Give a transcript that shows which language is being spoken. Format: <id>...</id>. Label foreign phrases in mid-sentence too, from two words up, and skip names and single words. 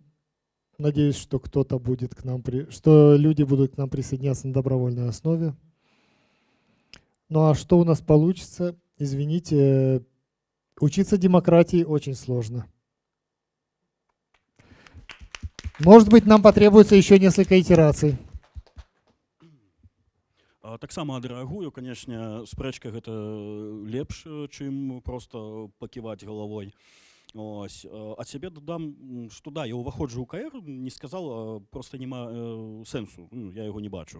<ru>Надеюсь, что кто-то будет к нам, что люди будут к нам присоединяться на добровольной основе. Ну а что у нас получится? Извините, учиться демократии очень сложно. Может быть, нам потребуется еще несколько итераций.</ru> <be>Таксама адрэагую, канешне, спрэчка гэта лепш, чым проста паківаць галавой. Ось. Ад сябе дадам, што да, я ўваходжу ў КР,</be> <ru>не сказал,</ru> <be>просто няма сэнсу, я яго не бачу.</be>